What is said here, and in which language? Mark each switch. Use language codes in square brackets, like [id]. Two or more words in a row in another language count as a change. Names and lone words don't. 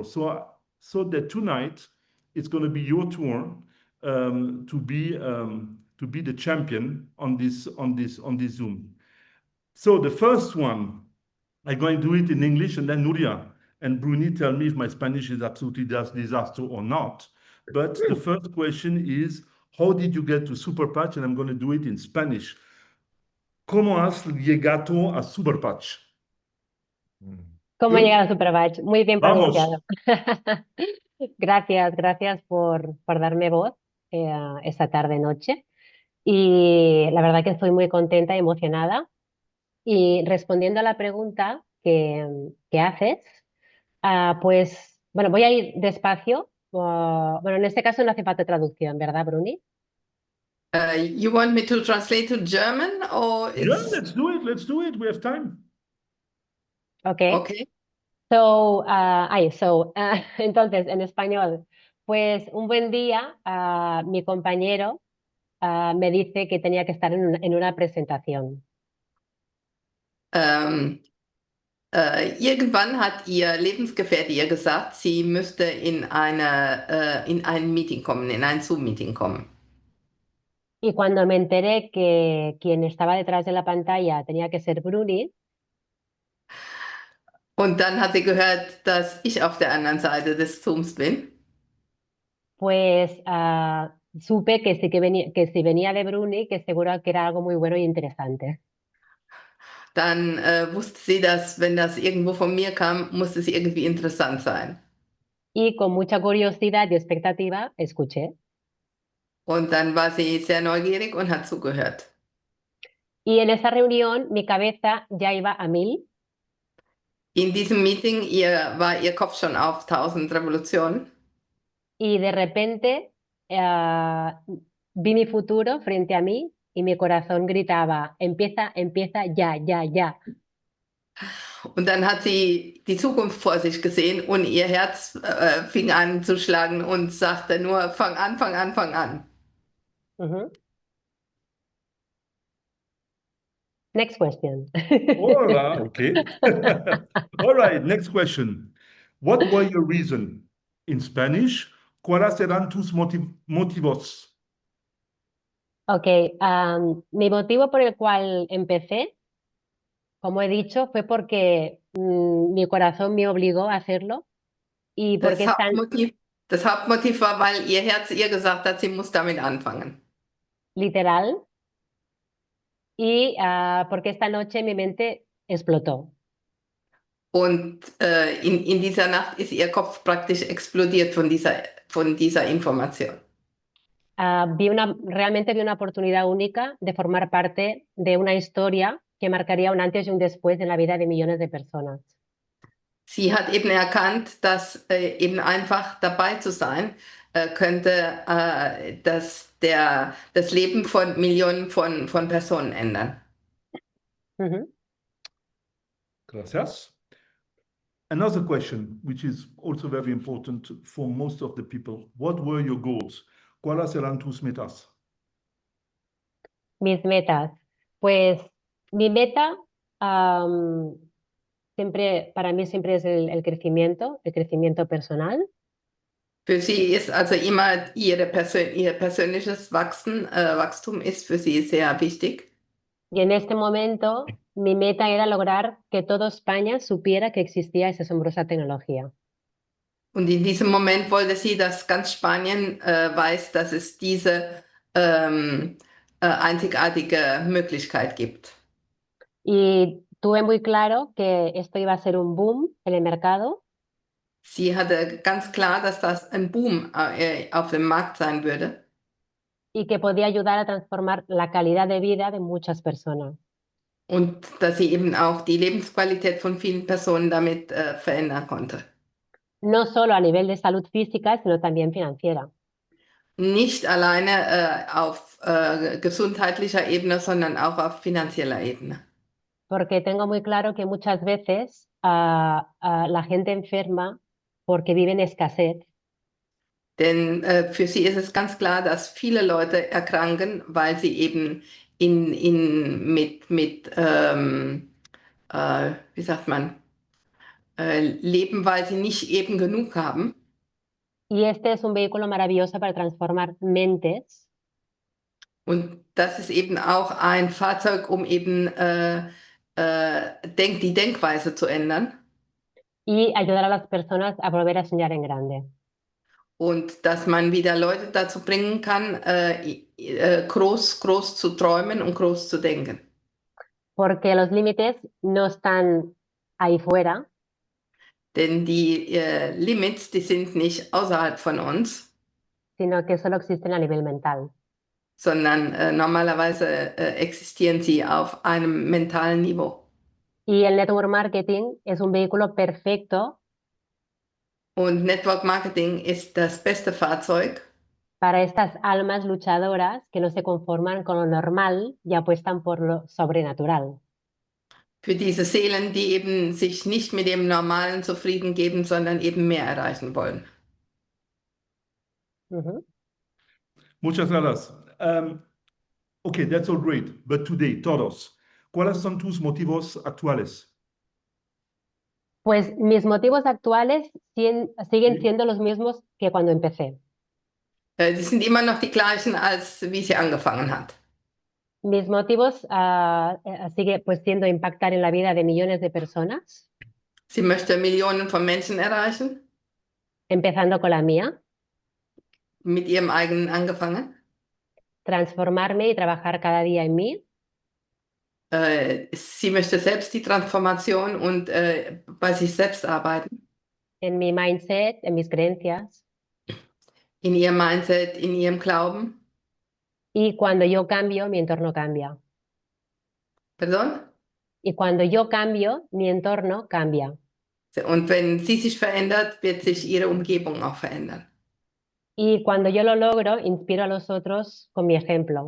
[en] So that tonight it's going to be your turn to be the champion on this Zoom. So the first one, I'm going to do it in English, and then Nuria and Bruni tell me if my Spanish is absolutely disaster or not. but the first question is, how did you get to Super Patch? And I'm going to do it in Spanish. [es] ¿Cómo has llegado a Super Patch? ¿Cómo [en] Good. [es] llegar a Superbach? Muy bien Vamos. pronunciado. Gracias por darme voz esta tarde-noche. Y la verdad que estoy muy contenta y emocionada. Y respondiendo a la pregunta que haces, pues bueno, voy a ir despacio. Bueno, en este caso no hace falta traducción, ¿verdad, Bruni? [en] You want me to translate to German or Yeah, it's let's do it. Let's do it. We have time. Ok. okay? [es] Entonces, en español, pues un buen día, mi compañero me dice que tenía que estar en una presentación. [de] Ähm, Irgendwann hat ihr Lebensgefährte ihr gesagt, sie müsste in ein Meeting kommen, in ein Zoom-Meeting kommen. [es] Y cuando me enteré que quien estaba detrás de la pantalla tenía que ser Bruni, [de] Und dann hat sie gehört, dass ich auf der anderen Seite des Zooms bin. [es] pues supe que sí que si venía de Bruni, que seguro que era algo muy bueno y interesante. [de] Dann wusste sie, dass wenn das irgendwo von mir kam, musste es irgendwie interessant sein. [es] Y con mucha curiosidad y expectativa escuché. [de] Und dann war sie sehr neugierig und hat zugehört. [es] Y en esa reunión mi cabeza ya iba a 1000. [de] In diesem Meeting war ihr Kopf schon auf 1000 Revolutionen. [es] Y de repente vi mi futuro frente a mí y mi corazón gritaba, empieza, empieza, ya, ya, ya. [de] Und dann hat sie die Zukunft vor sich gesehen und ihr Herz fing an zu schlagen und sagte nur, fang an, fang an, fang an. [en] Ujú. Next question. All right. Okay. All right. Next question. What were your reason? In Spanish, [es] ¿cuáles eran tus motivos? Ok, mi motivo por el cual empecé, como he dicho, fue porque mi corazón me obligó a hacerlo y porque [de] Das [es] es tan [de] Hauptmotiv, das Hauptmotiv war, weil ihr Herz ihr gesagt hat, sie muss damit anfangen. [es] literal y porque esta noche mi mente explotó. [de] Und in dieser Nacht ist ihr Kopf praktisch explodiert von dieser Information. [es] Realmente vi una oportunidad única de formar parte de una historia que marcaría un antes y un después en la vida de millones de personas. [de] Sie hat eben erkannt, dass eben einfach dabei zu sein, könnte das Leben von Millionen von Personen ändern. Ujú. [es] Gracias. [en] Another question, which is also very important for most of the people. What were your goals? [es] ¿Cuáles eran tus metas? Mis metas. Pues mi meta siempre, para mí siempre es el crecimiento personal. [de] Für sie ist also immer ihr persönliches Wachstum ist für sie sehr wichtig. [es] Y en este momento mi meta era lograr que toda España supiera que existía esa asombrosa tecnología. [de] Und in diesem Moment wollte sie, dass ganz Spanien weiß, dass es diese einzigartige Möglichkeit gibt. [es] Y tuve muy claro que esto iba a ser un boom en el mercado [de] Sie hatte ganz klar, dass das ein Boom auf dem Markt sein würde [es] y que podía ayudar a transformar la calidad de vida de muchas personas. [de] und dass sie eben auch die Lebensqualität von vielen Personen damit verändern konnte. [es] No solo a nivel de salud física, sino también financiera. [de] Nicht alleine auf gesundheitlicher Ebene, sondern auch auf finanzieller Ebene. [es] Porque tengo muy claro que muchas veces la gente enferma porque vive en escasez [de] Denn für sie ist es ganz klar, dass viele Leute erkranken, weil sie eben wie sagt man, leben, weil sie nicht eben genug haben. [es] y este es un vehículo maravilloso para transformar mentes [de] Und das ist eben auch ein Fahrzeug, um eben die Denkweise zu ändern [es] y ayudar a las personas a volver a soñar en grande. [de] Und dass man wieder Leute dazu bringen kann, groß zu träumen und groß zu denken. [es] Porque los límites no están ahí fuera, [de] Denn die Limits, die sind nicht außerhalb von uns, [es] sino que solo existen a nivel mental. [de] sondern normalerweise existieren sie auf einem mentalen Niveau. [es] Y el [en] network marketing [es] es un vehículo perfecto [de] Und [en] Network Marketing [de] ist das beste Fahrzeug [es] para estas almas luchadoras que no se conforman con lo normal y apuestan por lo sobrenatural. [de] für diese Seelen, die eben sich nicht mit dem Normalen zufrieden geben, sondern eben mehr erreichen wollen. Ujú. [es] Muchas gracias. [en] Okay, that's all great. But today, [es] todos, ¿cuáles son tus motivos actuales? Pues mis motivos actuales siguen Sí. siendo los mismos que cuando empecé. [de] Die sind immer noch die gleichen, als wie sie angefangen hat. [es] Mis motivos sigue pues siendo impactar en la vida de millones de personas, [de] Sie möchte Millionen von Menschen erreichen, [es] empezando con la mía, [de] mit ihrem eigenen angefangen. [es] transformarme y trabajar cada día en mí, [de] Sie möchte selbst die Transformation und bei sich selbst arbeiten, [es] en mi mindset, en mis creencias. [de] in ihrem Mindset, in ihrem Glauben. [es] Y cuando yo cambio, mi entorno cambia. [en] Pardon? [es] Y cuando yo cambio, mi entorno cambia. [de] Und wenn sie sich verändert, wird sich ihre Umgebung auch verändern. [es] Y cuando yo lo logro, inspiro a los otros con mi ejemplo.